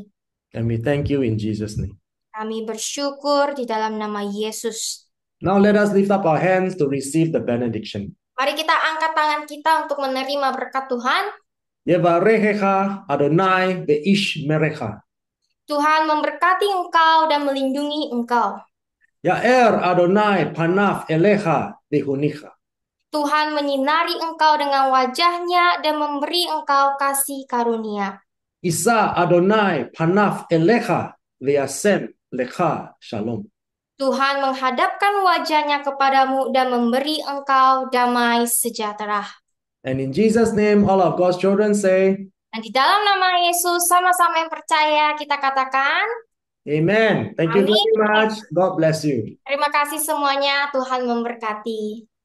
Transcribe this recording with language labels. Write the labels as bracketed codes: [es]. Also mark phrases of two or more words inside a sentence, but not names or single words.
[en] And we thank you in Jesus' name. [id] Kami bersyukur di dalam nama Yesus. [en] Now let us lift up our hands to receive the benediction. [id] Mari kita angkat tangan kita untuk menerima berkat Tuhan. [he] יברכך אדוני וישמרך. [id] Tuhan memberkati engkau dan melindungi engkau. [he] יאר אדוני פניו אליך ויחנך. [id] Tuhan menyinari engkau dengan wajahnya dan memberi engkau kasih karunia. [he] ישא אדוני פניו אליך וישם לך שלום. [id] Tuhan menghadapkan wajahnya kepadamu dan memberi engkau damai sejahtera. [en] And in Jesus' name, all of God's children say, [id] Dan di dalam nama Yesus, sama-sama yang percaya, kita katakan, [en] Amen. Thank you [id] Amin. [en] very much. God bless you. [id] Terima kasih semuanya, Tuhan memberkati.